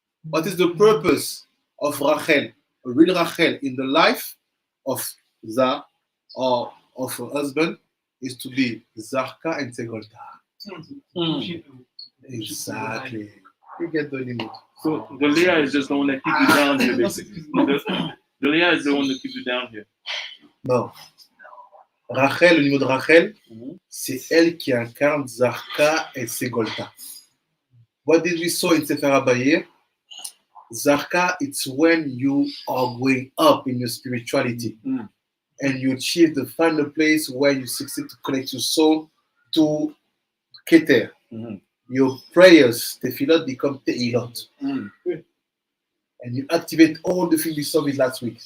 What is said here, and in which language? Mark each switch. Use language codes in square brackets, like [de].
[en] What is the purpose of Rachel, a real Rachel in the life of Zah or of her husband is to be Zarka and Segolta. Exactly. You get the limit. So the Leah is just the one that keeps you down here, basically. The Leah is the one that keeps you down here. [fr] Non. Rachel, au niveau de Rachel, c'est elle qui incarne Zarka et Segolta. [en] What did we saw in Sefer Abayir? Zarka, it's when you are going up in your spirituality and you achieve the final place where you succeed to connect your soul to Keter. Your prayers, tefillot, become teilot. And you activate all the things we saw with last week.